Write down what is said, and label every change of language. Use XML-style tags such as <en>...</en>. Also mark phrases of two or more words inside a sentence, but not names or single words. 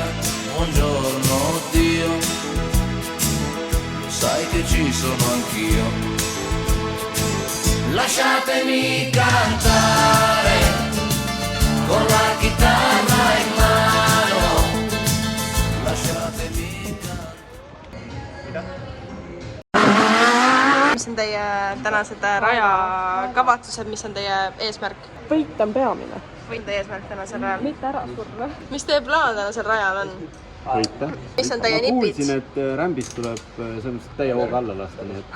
<it>Buongiorno Dio, sai che ci sono anch'io. Lasciatemi cantare con la chitarra in mano, lasciatemi cantare.</it> <et>Mis on teie tänased rajakavatsused, mis on teie eesmärk? Võit on peamine. Võit on teie eesmärk tänasel rajal? Mitte ära surra. Mis teie plaan tänasel rajal on? Võita. Mis on teie nipid? Ma kuulsin, et rämbist tuleb sellest täie hooga alla lasta, nii et...</et>